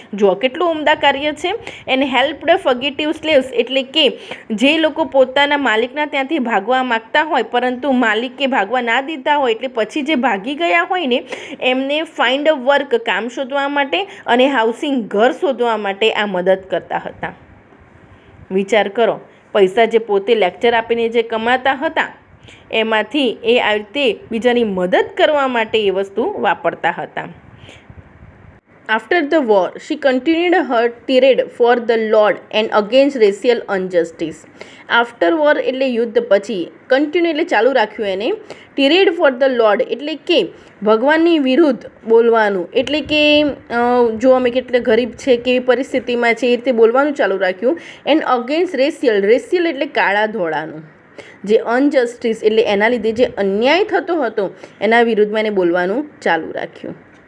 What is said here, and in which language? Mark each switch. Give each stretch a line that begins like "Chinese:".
Gujarati: જુઓ કેટલું ઉમદા કાર્ય છે. એને
English: helped fugitive slaves
Gujarati: એટલે કે જે લોકો પોતાના માલિકના ત્યાંથી ભાગવા માગતા હોય પરંતુ માલિક કે ભાગવા ના દીધા હોય એટલે પછી જે ભાગી ગયા હોય ને એમને
English: find a work,
Gujarati: કામ શોધવા માટે અને હાઉસિંગ, ઘર શોધવા માટે આ મદદ કરતા હતા. વિચાર કરો, પૈસા જે પોતે લેક્ચર આપીને જે કમાતા હતા એમાંથી એ આવી રીતે બીજાની મદદ કરવા માટે એ વસ્તુ વાપરતા હતા.
English: After the war, she continued her tirade for the Lord and against racial injustice. After war
Gujarati: એટલે યુદ્ધ પછી, કન્ટિન્યુ એટલે ચાલુ રાખ્યું એને.
English: tirade for the Lord
Gujarati: એટલે કે ભગવાનની વિરુદ્ધ બોલવાનું, એટલે કે જો અમે કેટલા ગરીબ છે, કેવી પરિસ્થિતિમાં છે એ રીતે બોલવાનું ચાલુ રાખ્યું.
English: and against racial
Gujarati: એટલે કાળા ધોળાનું, જે અનજસ્ટિસ એટલે એના લીધે જે અન્યાય થતો હતો એના વિરુદ્ધમાં એને બોલવાનું ચાલુ રાખ્યું.